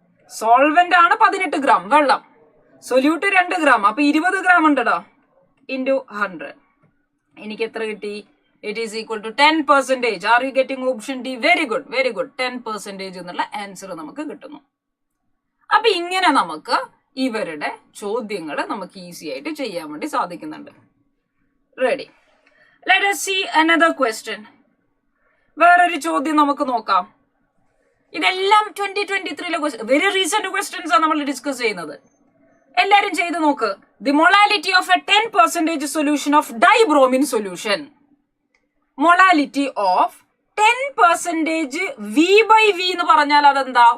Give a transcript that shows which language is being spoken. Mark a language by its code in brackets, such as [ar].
[ml] Solvent ആണ് 18 gram വെള്ളം, solute 2 gram, അപ്പൊ 20 ഗ്രാം ഉണ്ടോ ഇൻറ്റു 100. എനിക്ക് എത്ര കിട്ടി? [en] It is equal to 10%. Are you getting option D? Very good, very good. [ml] 10% എന്നുള്ള ആൻസർ നമുക്ക് കിട്ടുന്നു. അപ്പൊ ഇങ്ങനെ നമുക്ക് ഇവരുടെ ചോദ്യങ്ങൾ നമുക്ക് ഈസി ആയിട്ട് ചെയ്യാൻ വേണ്ടി സാധിക്കുന്നുണ്ട്. [en] Ready, let us see another question. [ml] വേറൊരു ചോദ്യം നമുക്ക് നോക്കാം. ഇതെല്ലാം 2023 ക്വസ്റ്റ്യൻ, [en] very recent questions [ml] ആണ് നമ്മൾ ഡിസ്കസ് ചെയ്യുന്നത്. എല്ലാരും ചെയ്ത് നോക്ക്. [en] The molality of a 10% solution of dibromine solution. [ml] Molality of 10% V/V എന്ന് പറഞ്ഞാൽ അതെന്താ?